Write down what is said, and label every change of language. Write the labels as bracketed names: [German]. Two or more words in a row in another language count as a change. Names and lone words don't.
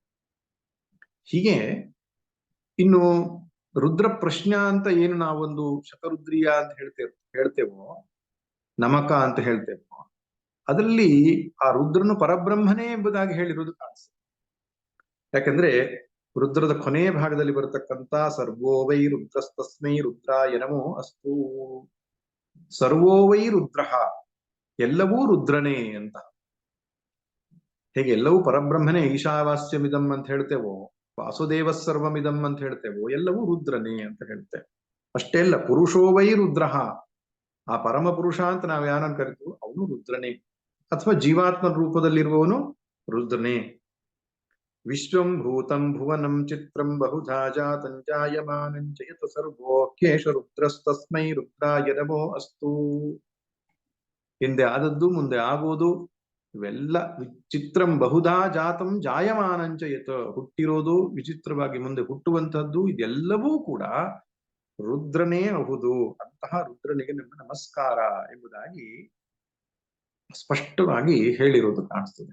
[Kannada] ಹೀಗೆ ಇನ್ನು ರುದ್ರ ಪ್ರಶ್ನ ಅಂತ ಏನು ನಾವೊಂದು ಶತರುದ್ರಿಯ ಅಂತ ಹೇಳ್ತೇವೋ, ನಮಕ ಅಂತ ಹೇಳ್ತೇವೋ, ಅದರಲ್ಲಿ ಆ ರುದ್ರನು ಪರಬ್ರಹ್ಮನೇ ಎಂಬುದಾಗಿ ಹೇಳಿರುವುದು ಕಾಣಿಸ್ತದೆ. ಯಾಕಂದ್ರೆ ರುದ್ರದ ಕೊನೆಯ ಭಾಗದಲ್ಲಿ ಬರತಕ್ಕಂತ [Sanskrit] ಸರ್ವೋ ವೈ ರುದ್ರಸ್ತಸ್ಮೈ ರುದ್ರಾಯ ನಮೋ ಅಸ್ತು, ಸರ್ವೋ ವೈ ರುದ್ರ, [Kannada] ಎಲ್ಲವೂ ರುದ್ರನೇ ಅಂತ. ಹೇಗೆ ಎಲ್ಲವೂ ಪರಬ್ರಹ್ಮನೇ, ಈಶಾವಾಸ್ಯಮಿದಂ ಅಂತ ಹೇಳ್ತೇವೋ, [Sanskrit] ವಾಸುದೇವ ಸರ್ವಮಿದಂ [Kannada] ಅಂತ ಹೇಳ್ತೇವೋ, ಎಲ್ಲವೂ ರುದ್ರನೇ ಅಂತ ಹೇಳ್ತೇವೆ. ಅಷ್ಟೇ ಅಲ್ಲ, [Sanskrit] ಪುರುಷೋ ವೈ ರುದ್ರ, [Kannada] ಆ ಪರಮ ಪುರುಷ ಅಂತ ನಾವು ಯಾರನ್ನು ಕರಿತೀವೋ ಅವನು ರುದ್ರನೇ, ಅಥವಾ ಜೀವಾತ್ಮ ರೂಪದಲ್ಲಿರುವವನು ರುದ್ರನೇ. [Sanskrit] ವಿಶ್ವಂ ಭೂತಂ ಭುವನಂ ಚಿತ್ರಂ ಬಹುಧಾ ಜಾತಂ ಜಾಯಮಾನಂ ಚ ಯತ್ ಸರ್ವೋ ಕೇಶ ರುದ್ರಸ್ತಸ್ಮೈ ರುದ್ರಾಯ ನಮೋ ಅಸ್ತು. [Kannada] ಹಿಂದೆ ಆದದ್ದು ಮುಂದೆ ಆಗುವುದು ಇವೆಲ್ಲ [Sanskrit] ಚಿತ್ರಂ ಬಹುಧಾ ಜಾತಂ ಜಾಯಮಾನಂಚ ಯತ್, [Kannada] ಹುಟ್ಟಿರೋದು ವಿಚಿತ್ರವಾಗಿ ಮುಂದೆ ಹುಟ್ಟುವಂತಹದ್ದು, ಇದೆಲ್ಲವೂ ಕೂಡ ರುದ್ರನೇ ಹೌದು. ಅಂತಹ ರುದ್ರನಿಗೆ ನಮ್ಮ ನಮಸ್ಕಾರ ಎಂಬುದಾಗಿ ಸ್ಪಷ್ಟವಾಗಿ ಹೇಳಿರೋದು ಕಾಣಿಸ್ತದೆ.